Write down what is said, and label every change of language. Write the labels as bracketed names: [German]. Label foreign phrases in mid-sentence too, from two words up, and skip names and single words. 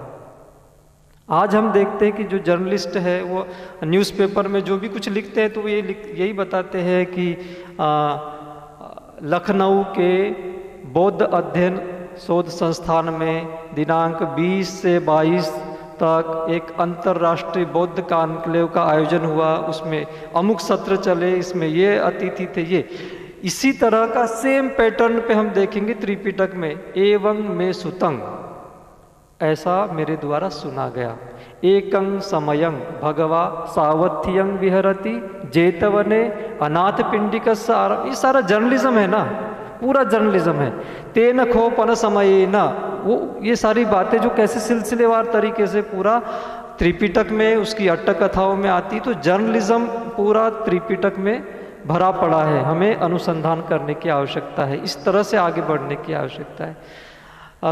[Hindi] आज हम देखते हैं कि जो जर्नलिस्ट है वो न्यूज़पेपर में जो भी कुछ लिखते हैं तो वो यही बताते हैं कि लखनऊ के बौद्ध अध्ययन शोध संस्थान में दिनांक 20 से 22 तक एक अंतर्राष्ट्रीय बौद्ध कॉन्क्लेव का आयोजन हुआ, उसमें अमुक सत्र चले, इसमें ये अतिथि थे। ये इसी तरह का [English] same pattern [Hindi] पे हम देखेंगे त्रिपिटक में, [Pali] एवं में सुतंग, [Hindi] ऐसा मेरे द्वारा सुना गया, [Pali] एकं समयं भगवा सावध्यं विहरति जेतवने अनाथ पिंडिक सार। [Hindi] ये सारा जर्नलिज्म है ना, पूरा जर्नलिज्म है। [Pali] तेन खोपन समय न, [Hindi] वो ये सारी बातें जो कैसे सिलसिलेवार तरीके से पूरा त्रिपिटक में उसकी अट्ट कथाओं में आती। तो जर्नलिज्म पूरा त्रिपिटक में भरा पड़ा है, हमें अनुसंधान करने की आवश्यकता है, इस तरह से आगे बढ़ने की आवश्यकता है।